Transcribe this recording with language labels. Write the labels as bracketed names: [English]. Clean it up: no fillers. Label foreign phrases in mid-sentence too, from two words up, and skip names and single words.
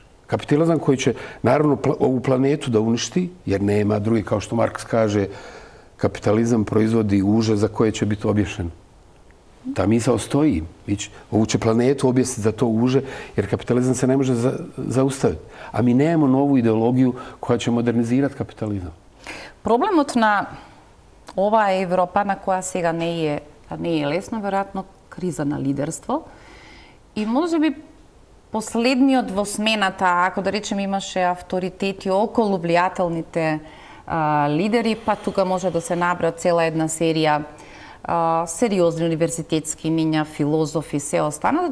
[Croatian] Kapitalizam koji će naravno ovu planetu da uništi, jer nema drugi, kao što Marks kaže, kapitalizam proizvodi uže za koje će biti obješen. Ta misao stoji. Ovu će planetu objesiti za to uže, jer kapitalizam se ne može zaustaviti. A mi nemamo novu ideologiju koja će modernizirati kapitalizam. [Macedonian] Проблемот на ова Европа, на која сега не е лесно, веројатно криза на лидерство. И може би последниот во смената, ако да речем имаше авторитети околу влијателните лидери, па тука може да се набра цела една серија сериозни универзитетски имиња, филозофи, се останало.